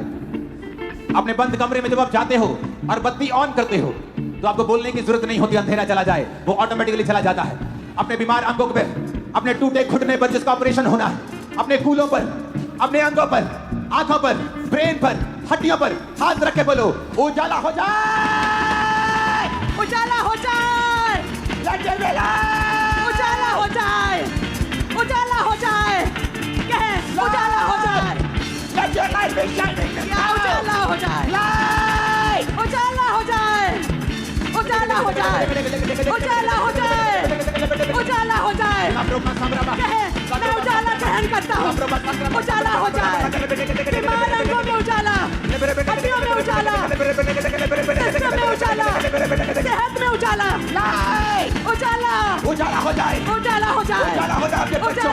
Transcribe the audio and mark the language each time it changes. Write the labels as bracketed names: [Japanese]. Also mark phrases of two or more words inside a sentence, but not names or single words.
[Hindi] अपने बंद कमरे में जब आप जाते हो और बत्ती ऑन करते हो तो आपको बोलने की जरूरत नहीं होती, अंधेरा चला जाए, वो ऑटोमेटिकली चला जाता है। अपने बीमार अंगों पे, अपने टूटे घुटने पर जिसका ऑपरेशन होना है, अपने कूलों पर, अपने अंगों पर, आंखों पर, ब्रेन पर, हड्डियों पर हाथ रख के बोलो उजाला हो जाए, उजाला हो जाए, उजाला हो जाए, उजाला हो जाए, कहे उजाला हो जाए, [English] Let your light be shining [Hindi] या उजाला हो जाए, light। उजाला हो जाए, उजाला हो जाए, उजाला हो जाए, उजाला हो जाए, कहे मैं उजाला ग्रहण करता हूँ, उजाला हो जाए, बीमार अंगों में उजाला, हड्डियों में उजाला, सिस्टम में उजाला, सेहत में उजाला, उजाला, उजाला हो जाए, उजाला हो जाए, उजाला हो जाए, आपके बच्चों